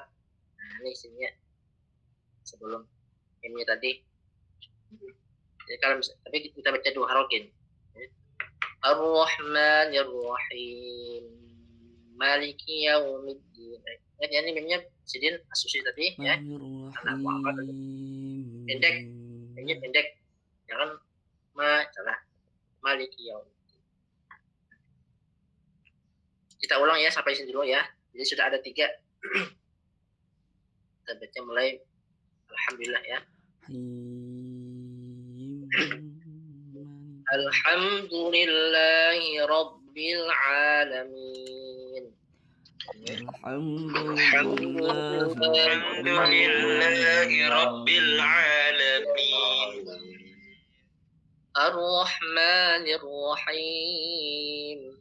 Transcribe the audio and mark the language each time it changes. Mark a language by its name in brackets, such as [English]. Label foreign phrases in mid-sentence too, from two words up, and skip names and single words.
[Indonesian] Nah, ini sininya sebelum himnya tadi. Jadi kalau tapi kita baca 2 harokin. [Arabic] الرحمن الرحيم مالك يوم الدين. [Indonesian] Ingat ya, ini mimnya sidin As-Susi tadi ya. Karena apa tadi? Pendek. Jangan salah. [Arabic] مالك يوم الدين. [Indonesian] Kita ulang ya sampai sini dulu ya. Jadi sudah ada 3. Kita baca mulai alhamdulillah ya. [Arabic] الحمد لله رب العالمين. الحمد لله رب العالمين. الرحمن الرحيم.